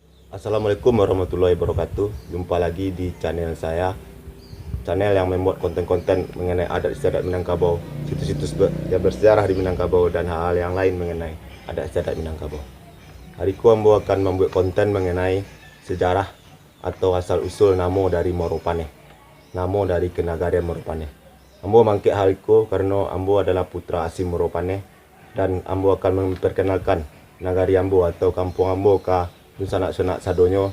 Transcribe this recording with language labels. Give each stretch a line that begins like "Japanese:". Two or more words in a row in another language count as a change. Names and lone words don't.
Arabic: السلام عليكم ورحمة الله وبركاته.
Indonesian: Jumpa lagi di channel saya, channel yang membuat konten-konten mengenai adat istiadat Minangkabau, situs-situs yang bersejarah di Minangkabau, dan hal-hal yang lain mengenai adat istiadat Minangkabau. Hari ini Ambo akan membuat konten mengenai sejarah atau asal-usul namo dari Moropaneh, namo dari Kenagarian Moropaneh. Ambo mangkik hal itu karena Ambo adalah putra asli Moropaneh, dan Ambo akan memperkenalkan nagari Ambo atau kampung Ambo ke
Minangkabau: sanak-sanak sadonyo.